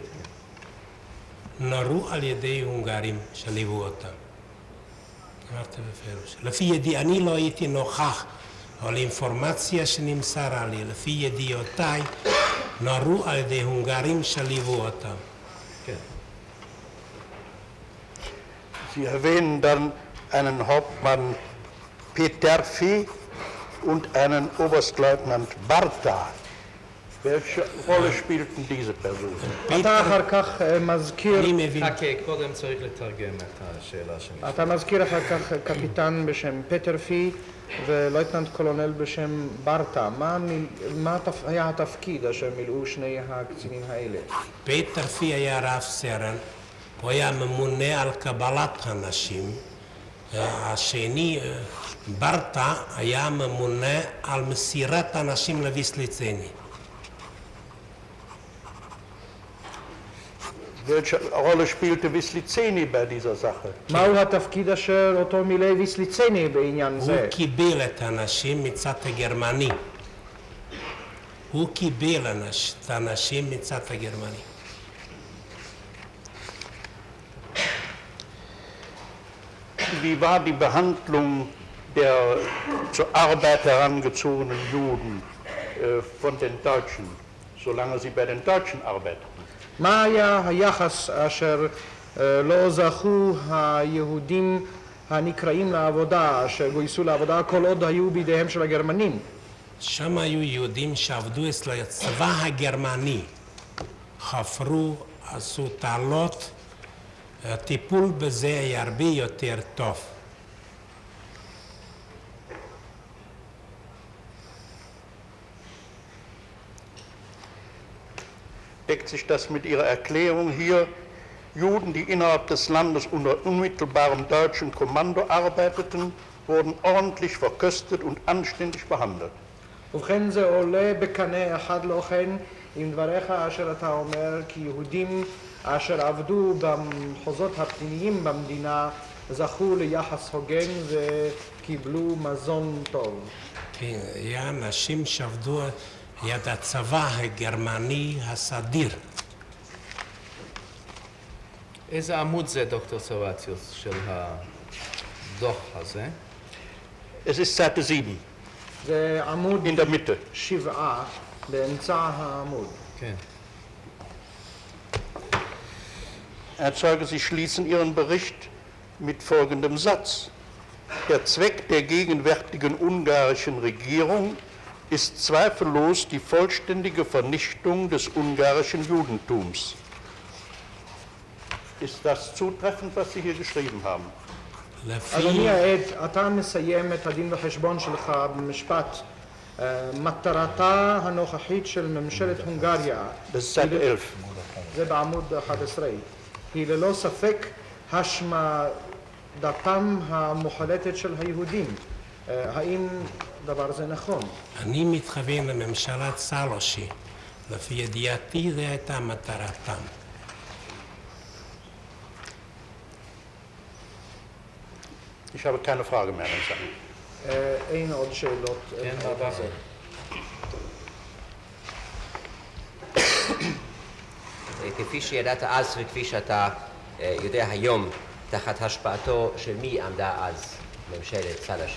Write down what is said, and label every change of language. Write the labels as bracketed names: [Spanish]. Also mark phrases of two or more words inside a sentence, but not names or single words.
[Hebrew] נורו על ידי הונגרים שליוו אותם. אמרתי בפירוש. לפי ידיעתי, אני לא הייתי נוכח, אבל אינפורמציה שנמסרה לי, לפי ידיעותיי, נורו על ידי הונגרים שליוו אותם. כן. [German] Sie erwähnen dann einen Hauptmann Peterfi und einen Oberstleutnant Barta. Welche Rolle spielten diese Personen? [Hebrew] אתה אחר כך מזכיר, אני מבין, חכה, קודם צריך לתרגם את השאלה שלי. אתה מזכיר אחר כך קפיטן בשם פטרפי ולויטננט קולונל בשם ברטה. מה היה התפקיד אשר מילאו שני הקצינים האלה? פטרפי היה רב סרן, הוא היה ממונה על קבלת הנשים. השני, ברטה, היה ממונה על מסירת הנשים לוויסליצני. [German] Welche Rolle spielte Wisliceni bei dieser Sache? [Hebrew] מהו התפקיד אשר אותו מילא ויסליצני בעניין הוא זה? קיבל את הנשים מצד הגרמני. הוא קיבל את הנשים מצד הגרמני. [German] Wie war die Behandlung der zur Arbeit herangezogenen Juden von den Deutschen, solange sie bei den Deutschen arbeiteten? [Hebrew] מה היה היחס אשר לא זכו היהודים הנקראים לעבודה, אשר גויסו לעבודה כל עוד היו בידיהם של הגרמנים? שם היו יהודים שעבדו אצל הצבא הגרמני, חפרו, עשו תעלות, הטיפול בזה היה הרבה יותר טוב. [German] Deckt sich das mit Ihrer Erklärung hier, Juden, die innerhalb des Landes unter unmittelbarem deutschen Kommando arbeiteten, wurden ordentlich verköstet und anständig behandelt. [Hebrew] ובכן זה עולה בקנה אחד לא כן עם דבריך אשר אתה אומר כי יהודים אשר עבדו במחוזות הפנימיים במדינה זכו ליחס הוגן וקיבלו מזון טוב. כן, היה אנשים שעבדו יד הצבא הגרמני הסדיר. איזה עמוד זה, דוקטור סרווציוס, של הדוח הזה? [German] Es ist Seite 7, [Hebrew] זה עמוד [German] in der Mitte. [Hebrew] 7 באמצע העמוד. כן. [German] Herr Zeuge, Sie schließen Ihren Bericht mit folgendem Satz. Der Zweck der gegenwärtigen ungarischen Regierung ist zweifellos die vollständige Vernichtung des ungarischen Judentums. Ist das zutreffend, was Sie hier geschrieben haben? [Hebrew] אדוני העד, אתה מסיים את הדין וחשבון שלך במשפט מטרתה הנוכחית של ממשלת הונגריה, [German] Das ist Seite 11. [Hebrew] זה בעמוד 11, היא ללא ספק השמדתם המוחלטת של היהודים. האם דבר זה נכון? אני מתכוון לממשלת סלושי. לפי ידיעתי זו הייתה מטרתם. [German] Ich habe keine Frage mehr. [Hebrew] אין עוד שאלות. כן, דבר. כפי שידעת אז וכפי שאתה יודע היום, תחת השפעתו של מי עמדה אז ממשלת סלאשי?